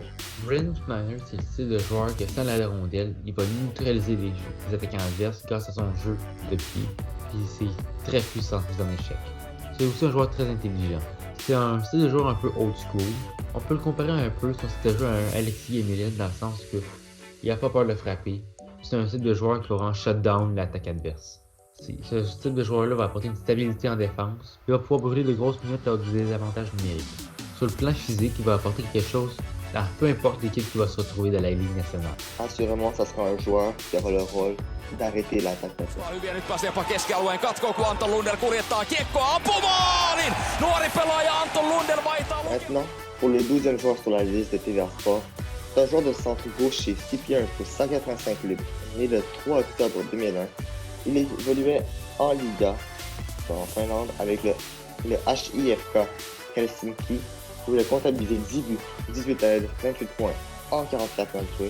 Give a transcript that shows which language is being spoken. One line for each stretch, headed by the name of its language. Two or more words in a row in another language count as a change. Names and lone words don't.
French: Braden Schneider, c'est le style de joueur que sans la rondelle, il va neutraliser les attaquants adverses grâce à son jeu de pied. Puis c'est très puissant dans un échec. C'est aussi un joueur très intelligent. C'est un style de joueur un peu
English: old school.
French: On peut le comparer un peu son style de jeu à un Alexis Emilien dans le sens que il n'a pas peur de frapper. C'est un style de joueur qui va vraiment
English: shut down
French: l'attaque adverse. Ce type de joueur-là va apporter une stabilité en défense. Il va pouvoir brûler de grosses minutes lors du désavantage numérique. Sur le plan physique, il va apporter quelque chose dans peu importe l'équipe qui va se retrouver dans la Ligue nationale. Assurément, ça sera un joueur qui aura le rôle d'arrêter l'attaque adverse.
Finnish: Hyviä nyt pääsee jopa keskialueen katkoon, kun Anton Lundell kuljettaa kiekkoa ampumaalin! Nuori pelaaja Anton Lundell vaihtaa...
French: Maintenant, pour le 12e joueur sur la liste de TVA Sport, c'est un joueur de centre gaucher, 6 pieds 1 pouces, 185 livres, né le 3 octobre 2001. Il évoluait en Liga, en Finlande, avec le HIFK Helsinki, où il a comptabilisé 10 buts, 18 aides, 28 points en 44 matchs joués.